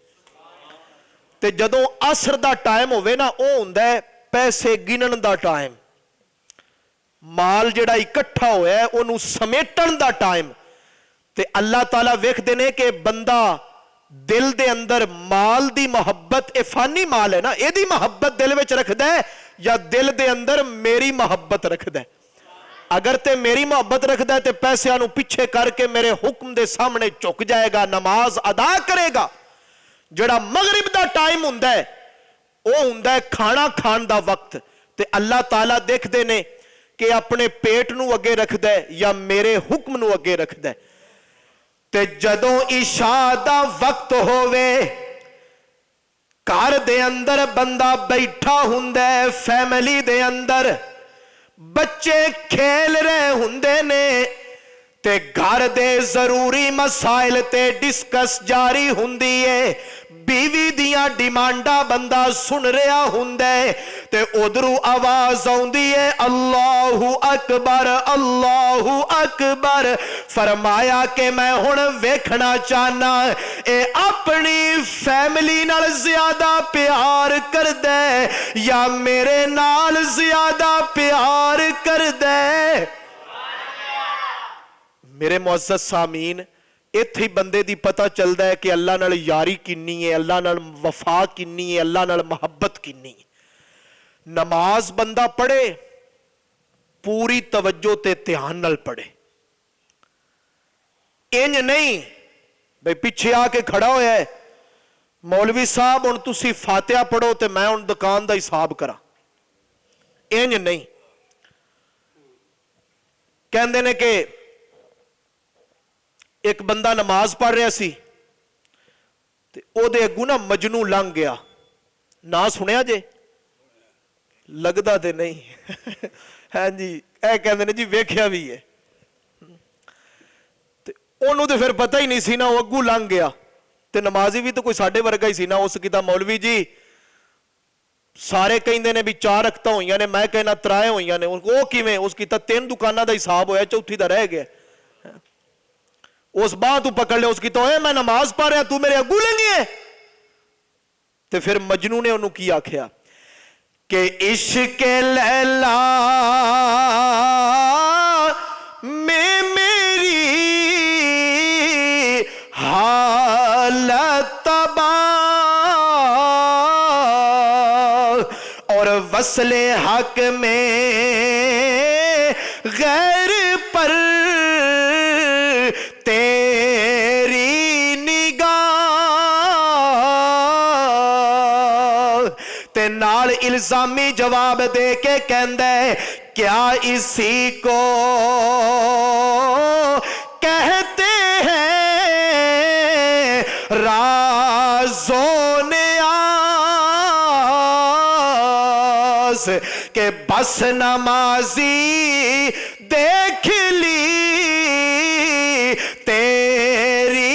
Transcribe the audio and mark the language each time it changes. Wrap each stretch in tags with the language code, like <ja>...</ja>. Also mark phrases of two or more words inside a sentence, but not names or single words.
<pa>تے جدوں عصر دا ٹائم ہوئے نا، او ہوندا ہے پیسے گنن دا ٹائم، مال جڑا اکٹھا ہویا ہے انہوں سمیٹن دا ٹائم، تے اللہ تعالیٰ ویکھ دے نے کہ بندہ دل دے اندر مال دی محبت، اے فانی مال ہے نا، اے دی محبت دل وچ رکھ دے یا دل دے اندر میری محبت رکھ دے۔ اگر تے میری محبت رکھ دے تے پیسے آنو پیچھے کر کے میرے حکم دے سامنے چک جائے گا، نماز ادا کرے گا۔ جڑا مغرب دا ٹائم ہوندا ہے او ہوندا ہے کھانا کھان دا وقت، تے اللہ تعالیٰ دیکھ دے نے کہ اپنے پیٹ نو اگے رکھ دے یا میرے حکم نو اگے رکھ دے۔ تے جدوں عشاء دا وقت ہووے، گھر دے اندر بندہ بیٹھا ہوندا ہے، فیملی دے اندر بچے کھیل رہے ہوندے نے، تے گھر دے ضروری مسائل تے ڈسکس جاری ہوندی ہے، بیوی دیاں ڈیمانڈا بندہ سن رہا ہوندے، تے ادھروں آواز آوندی ہے اللہ اکبر اللہ اکبر۔ فرمایا کہ میں ہن ویکھنا چاہنا اے اپنی فیملی نال زیادہ پیار کر دے یا میرے نال زیادہ پیار کر دے۔ میرے معزز سامعین، ایتھے بندے دی پتہ چلدا ہے کہ اللہ نال یاری کنی ہے، اللہ نال وفا کنی ہے، اللہ نال محبت کنی ہے۔ نماز بندہ پڑھے پوری توجہ تے دھیان نال پڑھے، انج نہیں بھئی پیچھے آ کے کھڑا ہویا ہے مولوی صاحب ہن تسی فاتحہ پڑھو تے میں ہن دکان دا حساب کرا، انج نہیں۔ کہندے نے کہ ایک بندہ نماز پڑھ رہا سی تے او دے اگوں نا مجنو لنگ گیا، نہ سنیا جے؟ لگدا تے نہیں ہاں جی، اے کہندے نے جی ویکھیا بھی ہے، انہوں تے پھر پتہ ہی نہیں سی نا، وہ اگوں لنگ گیا تے نمازی بھی تو کوئی ساڈے ورگا ہی سی نا، اس کیتا مولوی جی سارے کہندے نے بھی 4 رکعتاں ہوئیاں نے، میں کہنا 3 ہوئیاں نے، وہ کیویں؟ اس کیتا 3 دکاناں دا حساب ہویا، چوتھی دا رہ گیا۔ اس باہ تو پکڑ لیا، اس کی تو اے میں نماز پڑھ رہا تو میرے اگوں لنگی ہے۔ تے پھر مجنو نے انہوں کی آکھیا کہ</pa> <ur>عشق لیلا میں میری حالت تباہ اور وصل حق میں غیر پر تیری نگاہ،</ur> <pa>تے نال الزامی جواب دے کے کہندا ہے</pa> <ur>کیا اسی کو کہتے ہیں راز و نیاز، کہ بس نمازی دیکھ لی تیری</ur>